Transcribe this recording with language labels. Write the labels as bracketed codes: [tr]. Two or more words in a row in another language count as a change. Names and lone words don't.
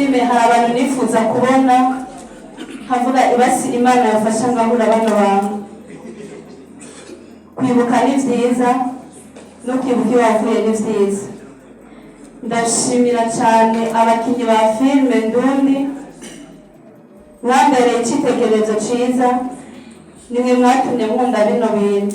[rn] hari abantu nifuza kubona havuga ibasi Imana yafasha ngahura bano bantu. Kwibuka ni vyiza no kwibuka iyo wavuye ni vyiza. Ndashimira cyane abakinyi ba filime Ndundi mwambereye icyitegererezo ciza, nimwe mwatumye nkunda bino bintu.